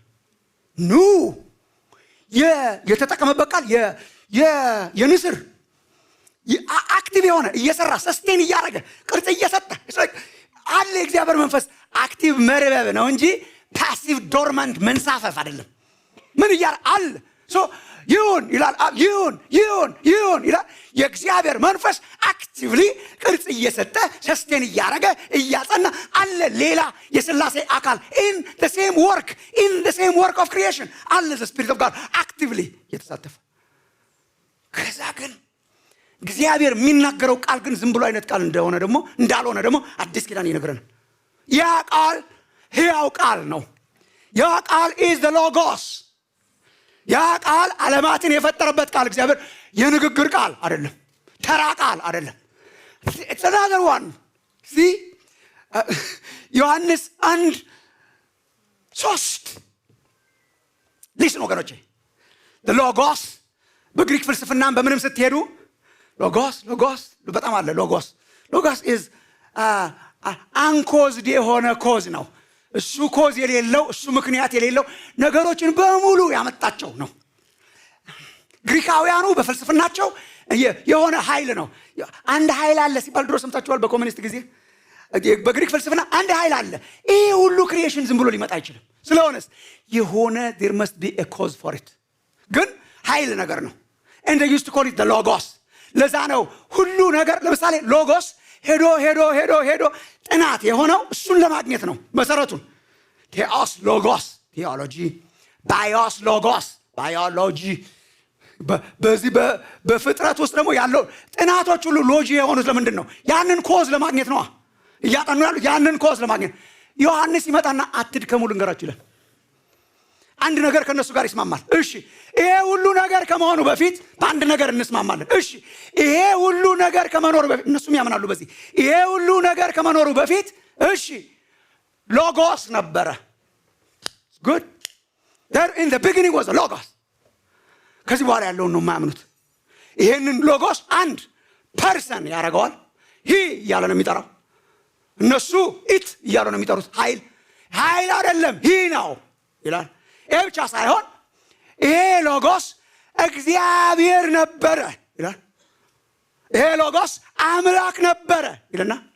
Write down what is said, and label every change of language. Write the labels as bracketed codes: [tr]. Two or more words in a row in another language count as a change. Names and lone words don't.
[am] ኑ የተጠቀመበት ቃል የንስር አክቲቭ የሆነ እየሰራ ሰስቴን እያደረገ ቅርጽ እየሰጠ አለ። የእግዚአብሔር መንፈስ አክቲቭ መርበብ ነው እንጂ [en] passive dormant [am] መንሳፈፍ አይደለም። ምን አለ? ይሁን ይላል። ይሁን ይላል። የእግዚአብሔር መንፈስ አክቲቭሊ ቅርጽ እየሰጠ ሰስቴን እያደረገ እያጸና አለ። ሌላ የሥላሴ አካል in [en] the same work of creation [am] አለ። [en] the spirit of God actively [am] የተሳተፈ። ከዛ ግን እግዚአብሔር የሚናገረው ቃል ግን ዝም ብሎ አይነት ቃል እንዳልሆነ ደግሞ አዲስ ኪዳን ይነግረናል። ያ ቃል ሕያው ቃል ነው። ያ ቃል [en] is the logos። [am] ያ ቃል ዓለማትን የፈጠረበት ቃል እግዚአብሔር የንግግር ቃል አይደለም፣ ተራ ቃል አይደለም። [en] it's another one። [am] see ዮሐንስ 1:3 ሊስን ወገኖቼ። [en] the logos [am] በግሪክ ፍልስፍናም በምንም ስትሄዱ ሎጎስ በጣም አለ። ሎጎስ is አንኮዝድ የሆነ ኮዝ ነው። እሱ ኮዝ የሌለው እሱ ምክንያት የሌለው ነገሮችን በሙሉ ያመጣቸው ነው። ግሪካውያኑ በፍልስፍናቸው የሆነ ኃይል ነው። አንድ ኃይል አለ ሲባል ድሮ ሰምታችኋል። በኮሙኒስት ጊዜ በግሪክ ፍልስፍና አንድ ኃይል አለ። ይሄ ሁሉ ክሪኤሽን ዝም ብሎ ሊመጣ አይችልም። ስለሆነስ የሆነ [en] there must be a cause for it። [am] ግን ኃይል ነገር ነው። [en] and they used to call it the logos። [am] ለዛ ነው ሁሉ ነገር ለምሳሌ ሎጎስ ሄዶ ሄዶ ሄዶ ሄዶ ጥናት የሆነው እሱን ለማግኘት ነው መሰረቱን። [el] θεός λόγος [am] ቴዎሎጂ፣ [el] βίος λόγος [am] ባዮሎጂ። በዚህ በፍጥረት ውስጥ ደግሞ ያለው ጥናቶች ሁሉ ሎጂ የሆኑት ለምንድን ነው? ያንን ኮዝ ለማግኘት ነው። እያጠኑ ያሉት ያንን ኮዝ ለማግኘት። ዮሐንስ ይመጣና አትድከሙ ልንገራችሁ ይላል። አንድ ነገር ከነሱ ጋር ይስማማል። እሺ ይሄ ሁሉ ነገር ከመሆኑ በፊት በአንድ ነገር እንስማማለን። እሺ ይሄ ሁሉ ነገር ከመኖሩ በፊት እነሱም ያምናሉ በዚህ። ይሄ ሁሉ ነገር ከመኖሩ በፊት እሺ ሎጎስ ነበረ። [en] good there in the beginning was a logos። [am] ከዚህ በኋላ ያለውን ነው የማያምኑት። ይሄንን ሎጎስ አንድ ፐርሰን ያደርገዋል። ሂ እያለ ነው የሚጠራው። እነሱ ኢት እያሉ ነው የሚጠሩት። ኃይል አይደለም ሂ ነው ይላል። ይሄ ብቻ ሳይሆን ይሄ ሎጎስ እግዚአብሔር ነበረ ይላል። ይሄ ሎጎስ አምላክ ነበረ ይልና